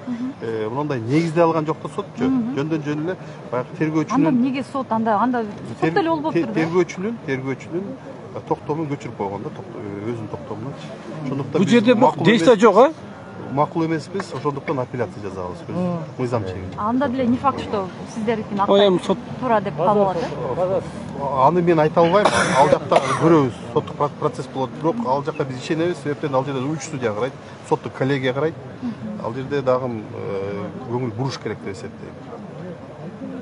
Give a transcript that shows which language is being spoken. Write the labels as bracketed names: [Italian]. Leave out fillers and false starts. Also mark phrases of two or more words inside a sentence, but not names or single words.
[Kyrgyz] Мындай негизде алган жок да сотчу. Жөндөн эле баягы тергөөчүнүн. Анда эмнеге сот анда сот деле болуп тур да? Тергөөчүнүн токтомун көчүрүп койгон да, өзүнүн токтомун. Ошондуктан бул жерде действие жок, а? Макул эмеспиз, ошондуктан апелляция жазабыз. Мыйзам чегинде. Анда деле [Russian] не факт, что [Kyrgyz] сиздердикин Эми сот туура деп кабыл алат, Аны мен айта албайм. Ал жакта көрөбүз, соттук процесс болот, бирок ал жакка биз ишенебиз, себептен ал жерде 3 судья карайт, соттук коллегия карайт. Ал жерде дагы көңүл буруш керек деп эсептейм.